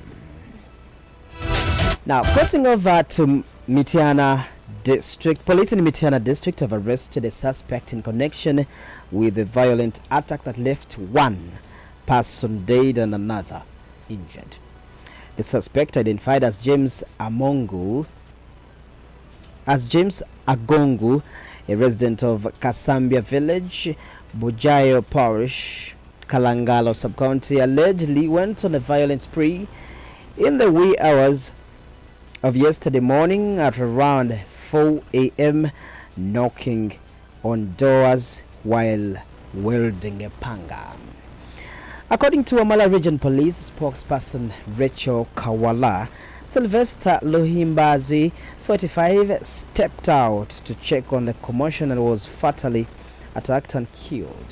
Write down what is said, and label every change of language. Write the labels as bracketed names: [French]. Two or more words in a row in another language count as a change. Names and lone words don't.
[English] Now, crossing over to Mityana district, police in Mityana district have arrested a suspect in connection with a violent attack that left one person dead and another injured. The suspect, identified as James Agongu, a resident of Kasambia village, Bujayo parish, Kalangalo sub-county, allegedly went on a violent spree in the wee hours of yesterday morning at around 4 a.m., knocking on doors while wielding a panga. According to Wamala Region Police spokesperson Rachel Kawala, Sylvester Luhimbazi, 45, stepped out to check on the commotion and was fatally attacked and killed.